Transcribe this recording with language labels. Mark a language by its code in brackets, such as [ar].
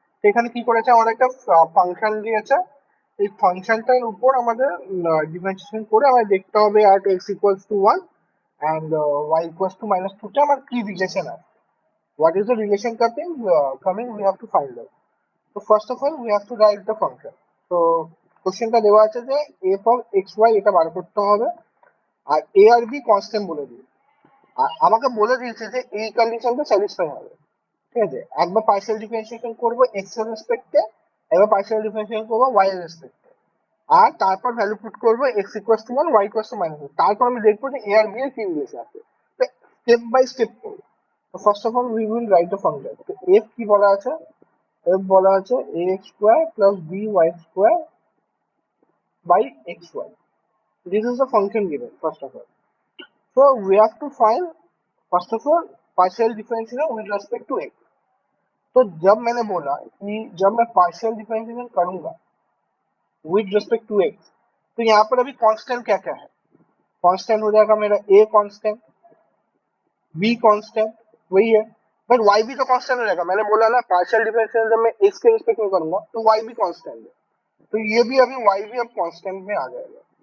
[bn] তো এখানে কি করেছে, আমাদের একটা ফাংশন দিয়েছে, এই ফাংশনটার উপর আমাদের ডিফারেন্সিয়েশন করে আমাদের দেখতে হবে [en] at x equals to 1 and y equals to -2 [bn] তে আমার কি রিলেশন আছে, [en] what is the relation coming, we have to find out. So first of all we have to write the function. [bn] তো কোশ্চেনটা দেওয়া আছে যে f of xy এটা বার করতে হবে, আর a আর b কনস্ট্যান্ট বলে দিই, আর আমাকে বলে দিয়েছে যে এই কন্ডিশনটা স্যাটিসফাই হবে, ঠিক আছে? একবার পার্শিয়াল ডিফারেন্সিয়েশন করবো এক্স এর রেসপেক্টে, একবার পার্শিয়াল ডিফারেন্সিয়েশন করবো ওয়াই এর রেসপেক্টে, আর তারপর ভ্যালু পুট করবো x equals to 1, Y equals to -2, তারপর আমি দেখবো যে এ আর বি এর কি রিলেশন আছে। তো স্টেপ বাই স্টেপ করবো। [en] তো first of all we will write the function. [bn] তো এফ কি বলা আছে, এফ বলা আছে এ x square plus B Y square by x Y, [en] This is the function given first of all. So we have to find first of all partial differentiation with respect to x. [hi] तो जब मैंने बोला कि जब मैं partial differentiation करूंगा with respect to x, तो यहाँ पर अभी कांस्टेंट क्या क्या है? कांस्टेंट हो जाएगा मेरा ए कांस्टेंट, बी कांस्टेंट, वही है। बट वाई भी तो कांस्टेंट हो जाएगा, मैंने बोला ना पार्शियल डिफरेंशिएशन जब मैं एक्स के रिस्पेक्ट में करूंगा तो वाई भी कांस्टेंट है, तो ये भी अभी वाई भी अब कांस्टेंट में आ जाएगा।